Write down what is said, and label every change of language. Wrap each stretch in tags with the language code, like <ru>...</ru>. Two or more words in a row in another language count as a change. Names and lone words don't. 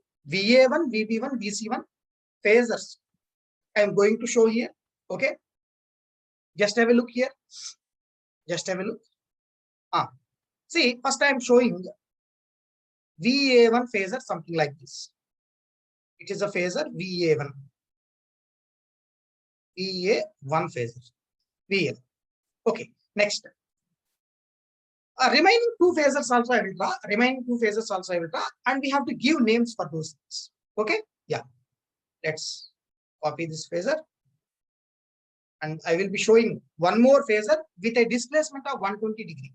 <en>VA1, VB1, VC1 phasors. I am going to show here. Okay. Just have a look here. Just have a look. See, first I am showing VA1 phasor, something like this. It is a phasor VA1. VA1 phasor. VA. Okay. Next. Remaining two phasors also I will draw. Remaining two phasors also I will draw. And we have to give names for those things. Okay. Yeah. Let's copy this phasor. And I will be showing one more phasor with a displacement of 120 degree.</en>